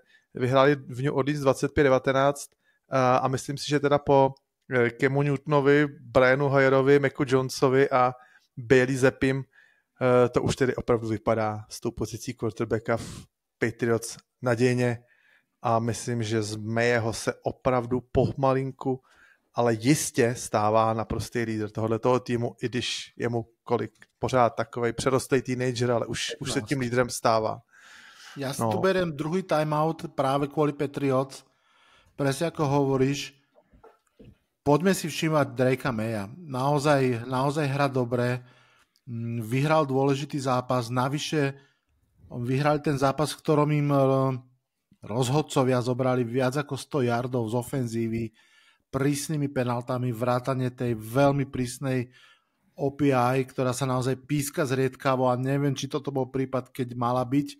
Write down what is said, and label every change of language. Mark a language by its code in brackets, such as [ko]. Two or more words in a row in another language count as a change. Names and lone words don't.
[cs] Vyhráli v New Orleans 25-19 a myslím si, že teda po Camu Newtonovi, Brianu Hoyerovi, Macu Jonesovi a Bailey Zappim to už tedy opravdu vypadá s tou pozicí quarterbacka v Patriots nadějně a myslím, že z Mayeho se opravdu pomalinku, ale jistě stává naprostý lídr tohoto týmu, i když je mu kolik, pořád takovej přerostlý teenager, ale už se tím lídrem stává. [sk] Ja si tu beriem druhý timeout práve kvôli Patriots. Presne ako hovoríš, poďme si všímať Drakea Maya. Naozaj hra dobre, vyhral dôležitý zápas, navyše vyhrali ten zápas, v ktorom im rozhodcovia zobrali viac ako 100 yardov z ofenzívy, prísnymi penaltami, vrátane tej veľmi prísnej OPI, ktorá sa naozaj píska zriedkavo a neviem, či toto bol prípad, keď mala byť.